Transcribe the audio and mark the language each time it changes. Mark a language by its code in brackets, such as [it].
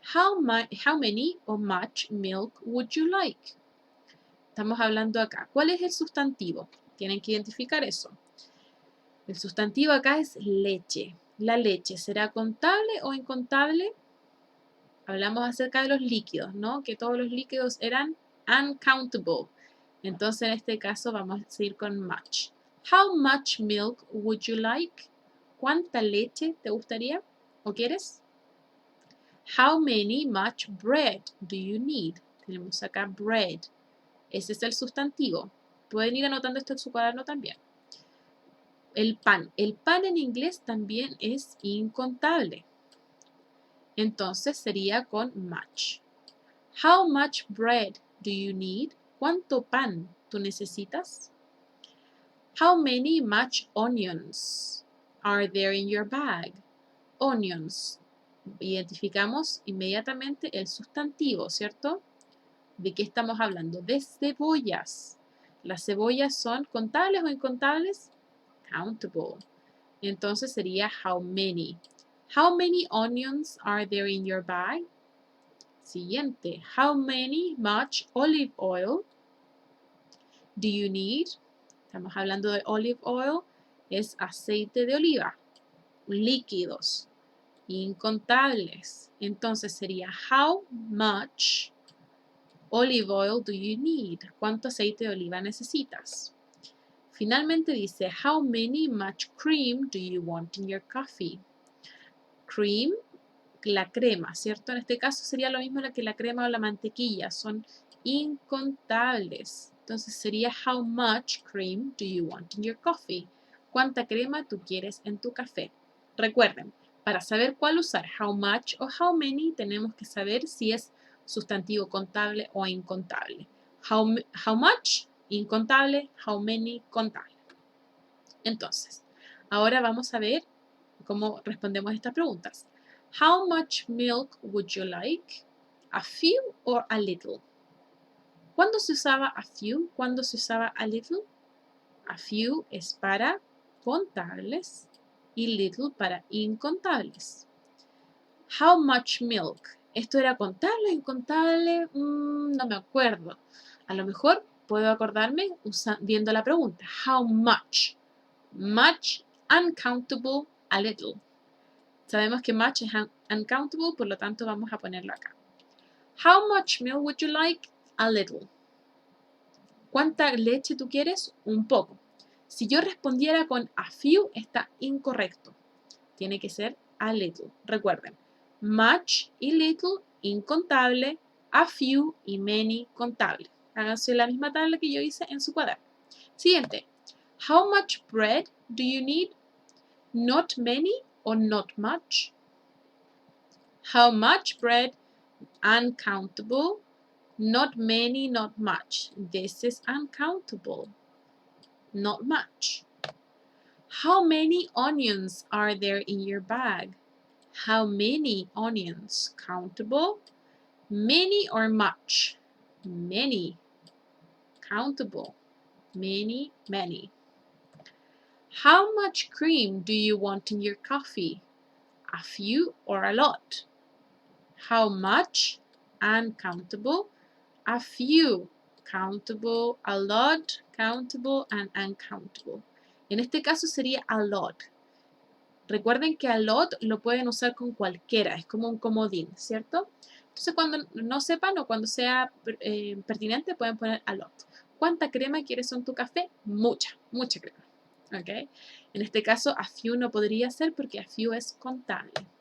[en] How many or much milk would you like? [es] Estamos hablando acá. ¿Cuál es el sustantivo? Tienen que identificar eso. El sustantivo acá es leche. ¿La leche será contable o incontable? Hablamos acerca de los líquidos, ¿no? Que todos los líquidos eran uncountable. Entonces, en este caso, vamos a ir con much. [en] How much milk would you like? [es] ¿Cuánta leche te gustaría o quieres? [en] How many much bread do you need? [es] Tenemos acá bread. Ese es el sustantivo. Pueden ir anotando esto en su cuaderno también. El pan. El pan en inglés también es incontable. Entonces sería con much. [en] How much bread do you need? [es] ¿Cuánto pan tú necesitas? [en] How many much onions are there in your bag? Onions. [es] Identificamos inmediatamente el sustantivo, ¿cierto? ¿De qué estamos hablando? De cebollas. ¿Las cebollas son contables o incontables? Countable. Entonces sería how many. [en] How many onions are there in your bag? Siguiente. How much olive oil do you need? [es] Estamos hablando de olive oil. Es aceite de oliva. Líquidos. Incontables. Entonces sería [en] how much olive oil do you need? [es] ¿Cuánto aceite de oliva necesitas? Finalmente dice, [en] how much cream do you want in your coffee? [es] Cream, la crema, ¿cierto? En este caso sería lo mismo que la crema o la mantequilla, son incontables. [en] Entonces sería, how much cream do you want in your coffee? [es] ¿Cuánta crema tú quieres en tu café? Recuerden, para saber cuál usar, how much o how many, tenemos que saber si es sustantivo contable o incontable. [en] How much, incontable, how many, contable. [es] Entonces, ahora vamos a ver cómo respondemos estas preguntas. [en] How much milk would you like? A few or a little? [es] ¿Cuándo se usaba [en] a few? [es] ¿Cuándo se usaba a little? A few es para contables y little para incontables. [en] How much milk? [es] ¿Esto era contable o incontable? No me acuerdo. A lo mejor puedo acordarme viendo la pregunta. [en] How much? Much, uncountable, a little. [es] Sabemos que much es uncountable, por lo tanto vamos a ponerlo acá. [en] How much milk would you like? A little. [es] ¿Cuánta leche tú quieres? Un poco. Si yo respondiera con a few, está incorrecto. Tiene que ser a little. Recuerden, much y little, incontable, a few y many, contable. Háganse la misma tabla que yo hice en su cuaderno. Siguiente. [en] How much bread do you need? Not many or not much? How much bread? Uncountable. Not many, not much. This is uncountable. Not much. How many onions are there in your bag? How many onions? Countable. Many or much? Many. Countable. Many, many. How much cream do you want in your coffee? A few or a lot? How much? Uncountable. A few. Countable. A lot. Countable and uncountable. [es] En este caso sería a lot. Recuerden que a lot lo pueden usar con cualquiera, es como un comodín, ¿cierto? Entonces cuando no sepan o cuando sea pertinente pueden poner a lot. ¿Cuánta crema quieres en tu café? Mucha, mucha crema. ¿Ok? En este caso a few no podría ser porque a few es contable.